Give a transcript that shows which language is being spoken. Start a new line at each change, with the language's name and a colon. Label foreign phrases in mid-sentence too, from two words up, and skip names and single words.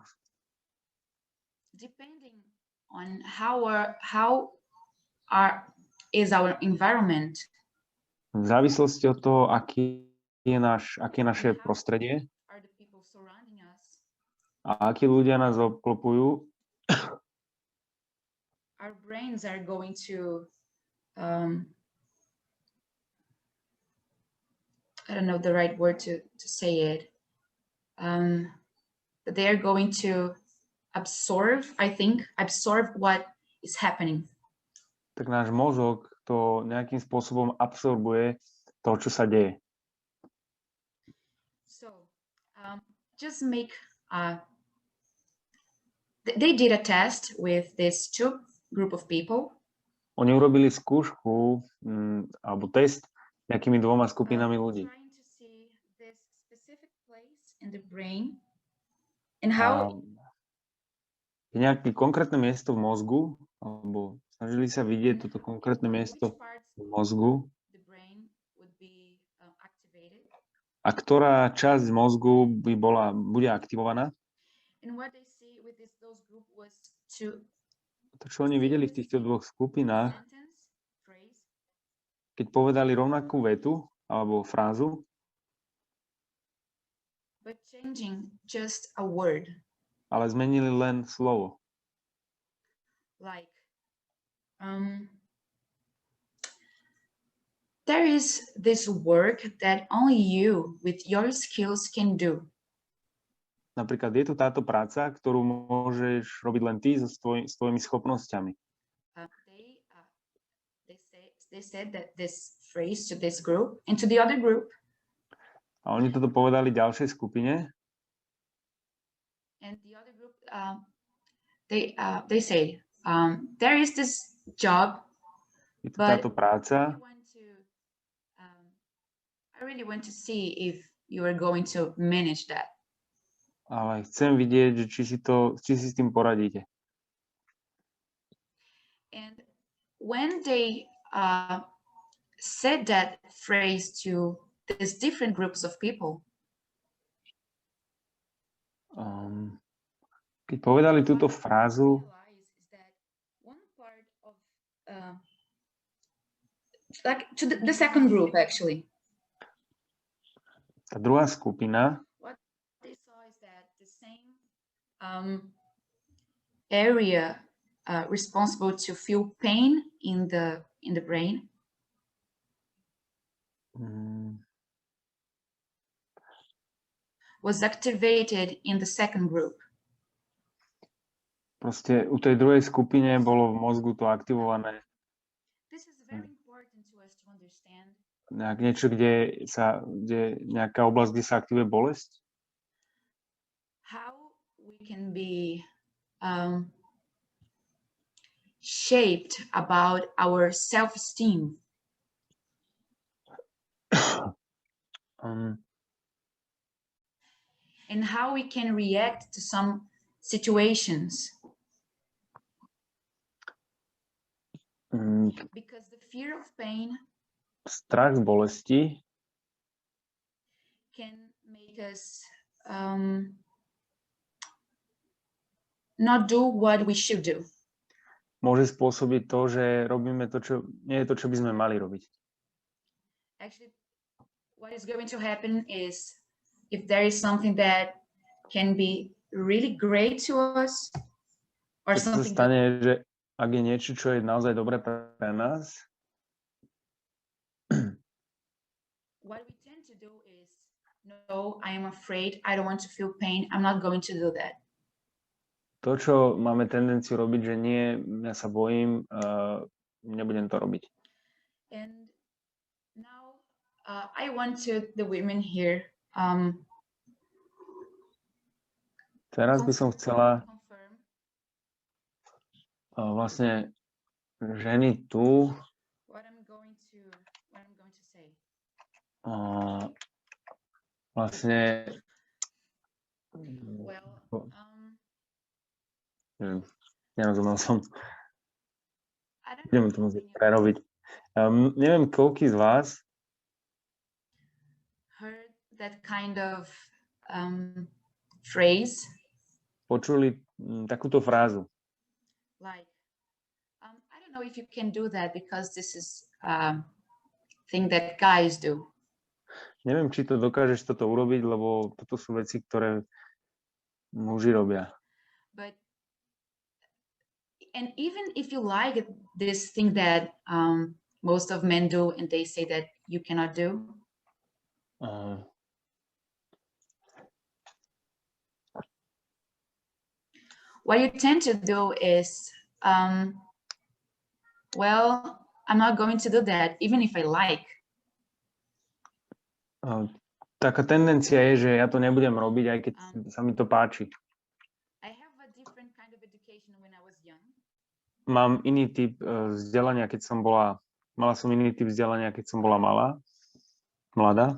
English: Depending on is our environment.
Slovak: V závislosti od toho, aké je naše prostredie
English: Are the people surrounding us?
Slovak: a akí ľudia nás obklopujú,
English: our brains are going to I don't know the right word to say it, but they are going to absorb what is happening.
Slovak: tak náš mozog to nejakým spôsobom absorbuje to, čo sa deje.
English: So just make they did a test with this group of people.
Slovak: Oni urobili skúšku alebo test nejakými dvoma skupinami ľudí.
English: Trying to see this specific place in the brain and how
Slovak: je nejaké konkrétne miesto v mozgu, alebo snažili sa vidieť toto konkrétne miesto v mozgu a ktorá časť mozgu bude aktivovaná. To, čo oni videli v týchto dvoch skupinách, keď povedali rovnakú vetu alebo frázu,
English: but changing just a word.
Slovak: Ale zmenili len slovo.
English: Like, there is this work that only you with your skills can do.
Slovak: Napríklad je tu táto práca, ktorú môžeš robiť len ty s tvojimi schopnosťami.
English: They said that this phrase to this group and to the other group.
Slovak: A oni toto povedali ďalšej skupine.
English: And the other group, they say, there is this job,
Slovak: Je tu táto práca.
English: I really want to see if you are going to manage that.
Slovak: Ale chcem vidieť, či si s tým poradíte.
English: And when they said that phrase to these different groups of people,
Slovak: keď povedali túto frázu,
English: like to the second group actually.
Slovak: Tá druhá skupina,
English: What they saw is that the same area responsible to feel pain in the brain was activated in the second group.
Slovak: Proste u tej druhej skupine bolo v mozgu to aktivované.
English: This is very important to us to understand.
Slovak: Niečo, kde nejaká oblasť, kde sa aktivuje bolesť.
English: How we can be shaped about our self-esteem. And how we can react to some situations. Because the fear of pain,
Slovak: strach z bolesti,
English: can make us not do what we should do.
Slovak: Môže spôsobiť to, že robíme to, čo nie je to, čo by sme mali robiť.
English: Actually, what is going to happen is if there is something that can be really great to us or
Slovak: Keď something sa stane, že ak je niečo, čo je naozaj dobré pre nás,
English: what we tend to do is, no, I am afraid, I don't want to feel pain, I'm not going to do that.
Slovak: to, čo máme tendenciu robiť, že nie, ja sa bojím, nebudem to robiť.
English: And now I want the women here
Slovak: Teraz by som chcela vlastne ženy tu
English: what I'm going to say.
Slovak: Vlastne Well, nerozumel som.
English: I don't
Slovak: Ideme to musieť prerobiť. Neviem, koľký z vás
English: heard that kind of phrase.
Slovak: Počuli takúto frázu.
English: Like, I don't know if you can do that because this is thing that guys do.
Slovak: Neviem, či to dokážeš toto urobiť, lebo toto sú veci, ktoré muži robia.
English: And even if you like this thing that most of men do and they say that you cannot do, what you tend to do is, well, I'm not going to do that, even if I like.
Slovak: Taká tendencia je, že ja to nebudem robiť, aj keď sa mi to páči.
English: I have a different kind of education when I was young.
Slovak: Mám iný typ vzdelania, mala som iný typ vzdelania, keď som bola mladá.